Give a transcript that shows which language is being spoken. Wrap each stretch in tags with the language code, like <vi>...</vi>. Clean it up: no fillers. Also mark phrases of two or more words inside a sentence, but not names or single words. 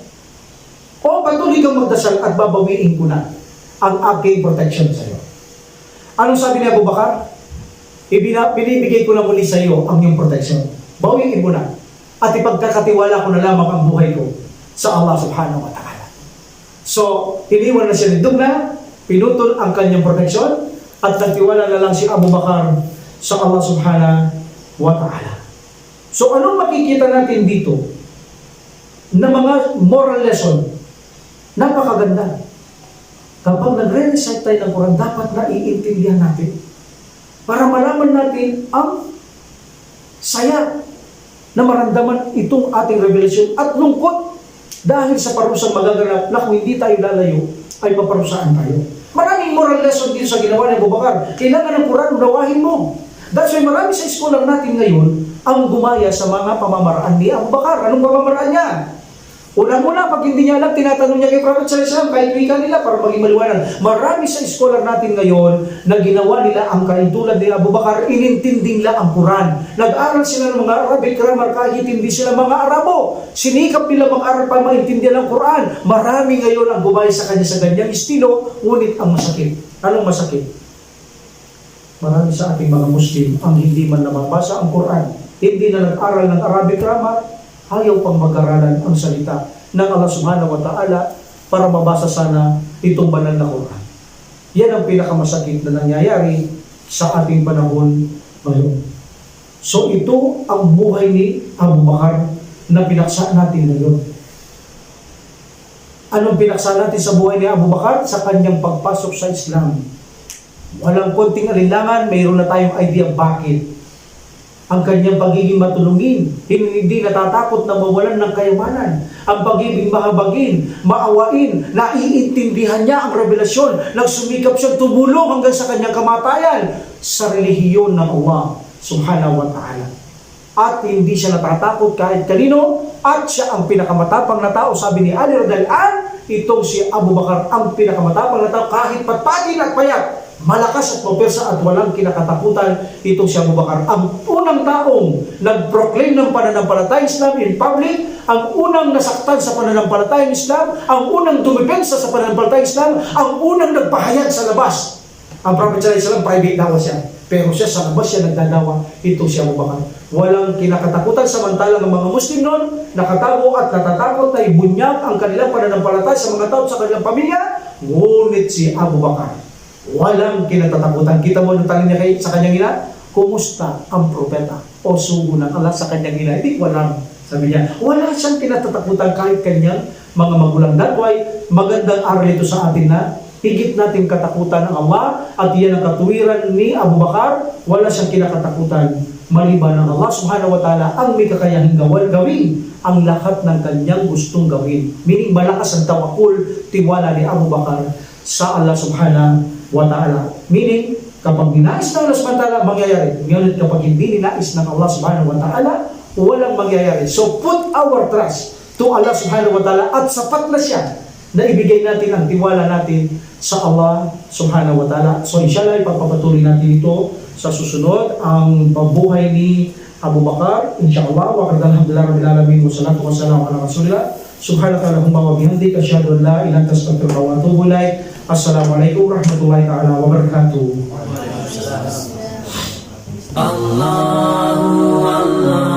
<tl>O patuloy kang magdasal at babawiin ko na ang aking protection sa iyo. Anong sabi ni Abu Bakar? Binibigay ko na muli sa iyo ang iyong protection. Bawiin mo na. At ipagkakatiwala ko na lamang ang buhay ko sa Allah</tl> <ar>سبحانه وتعالى.</ar> <tl>So, iniwan na siya ni Dugna, pinutol ang kanyang protection, at nagtiwala na lang si Abu Bakar sa Allah</tl> <ar>سبحانه وتعالى.</ar> <tl>So, anong makikita natin dito? Na mga</tl> <en>moral lesson.</en> <tl>Napakaganda. Kapag nagre-recite tayo ng Quran, dapat na iintindihan natin para malaman natin ang saya na maramdaman itong ating revelation at lungkot dahil sa parusang magaganap na kung hindi tayo lalayo, ay paparusaan tayo. Maraming</tl> <en>moral lesson</en> <tl>dito sa ginawa ni Abu Bakar. Kailangan ng Quran, unawahin mo.</tl> <en>That's why</en> <tl>marami sa eskwela natin ngayon ang gumaya sa mga pamamaraan ni Abu Bakar. Anong pamamaraan niya? Una-una, pag hindi niya alam, tinatanong niya kay Prophet</tl> <ar>صلى الله عليه وسلم,</ar> <tl>kahit wika nila para maging maliwanag. Marami sa scholar natin ngayon na ginawa nila ang kaintulad ni Abu Bakar, inintindi nila ang Quran. Nag-aral sila ng mga Arabic grammar kahit hindi sila mga Arabo. Sinikap nila mag-aral para maintindihan ang Quran. Marami ngayon ang gumaya sa kanya sa ganyang estilo, ngunit ang masakit. Anong masakit? Marami sa ating mga Muslim ang hindi man nababasa ang Quran, hindi na nag-aral ng Arabic grammar, ayaw pang mag-aralan ang salita ng Allah</tl> <ar>سبحانه وتعالى</ar> <tl>para mabasa sana itong banal na Quran. Yan ang pinakamasakit na nangyayari sa ating panahon ngayon. So ito ang buhay ni Abu Bakar na pinaksa natin ngayon. Anong pinaksa natin sa buhay ni Abu Bakar? Sa kanyang pagpasok sa Islam. Walang konting alinlangan, mayroon na tayong idea bakit. Ang kanyang pagiging matulungin, hindi natatakot na mawalan ng kayamanan. Ang pagiging mahabagin, maawain, naiintindihan niya ang revelasyon, nagsumikap siya tumulong hanggang sa kanyang kamatayan sa relihiyon ng Allah</tl> <ar>سبحانه وتعالى.</ar> <tl>At hindi siya natatakot kahit kanino, at siya ang pinakamatapang na tao. Sabi ni Ali</tl> <ar>رضي الله عنه,</ar> <tl>itong si Abu Bakar ang pinakamatapang na tao kahit patpagin at payat. Malakas at mapersa at walang kinakatakutan, itong si Abu Bakar. Ang unang taong nag-proclaim ng pananampalatayang Islam</tl> <en>in public,</en> <tl>ang unang nasaktan sa pananampalatayang Islam, ang unang dumipensa sa pananampalatayang Islam, ang unang nagpahayag sa labas. Ang Prophet</tl> <ar>صلى الله عليه وسلم,</ar> <tl>private dawa siya. Pero siya sa labas siya nagdadawa, itong si Abu Bakar. Walang kinakatakutan, samantalang ng mga Muslim noon, nakatago at natatakot na ibunyag ang kanilang pananampalataya sa mga tao sa kanilang pamilya. Ngunit si Abu Bakar, walang kinatatakutan. Kita mo nung tanong niya sa kanyang ina, kumusta ang propeta o sugo ng Allah sa kanyang ina? Hindi, walang. Sabi niya, wala siyang kinatatakutan kahit kanyang mga magulang.</tl> <en>That's why,</en> <tl>magandang aral ito sa atin na higit natin katakutan ng Allah at yan ang katuwiran ni Abu Bakar. Wala siyang kinakatakutan maliban ng Allah</tl> <ar>سبحانه وتعالى</ar> <tl>ang may kakayahing gawin ang lahat ng kanyang gustong gawin. Meaning malakas ang tawakul, tiwala ni Abu Bakar sa Allah</tl> <ar>سبحانه وتعالى.</ar> <tl>Meaning, kapag ninais ng Allah</tl> <ar>سبحانه وتعالى,</ar> <tl>mangyayari. Ngunit kapag hindi ninais ng Allah</tl> <ar>سبحانه وتعالى,</ar> <tl>walang mangyayari. So,</tl> <en>put our trust to Allah</en> <ar>سبحانه وتعالى</ar> <tl>at sapat na siya na ibigay natin ang tiwala natin sa Allah</tl> <ar>سبحانه وتعالى.</ar> <tl>So, inshallah, ipagpapatuloy natin ito sa susunod. Ang pabuhay ni Abu Bakar,</tl> <ar>إن شاء الله والحمد لله رب العالمين والصلاة والسلام على رسول الله. سبحانك اللهم وبحمدك أشهد أن لا إله إلا أنت أستغفرك وأتوب إليك. السلام عليكم ورحمة الله تعالى وبركاته. Allah</ar>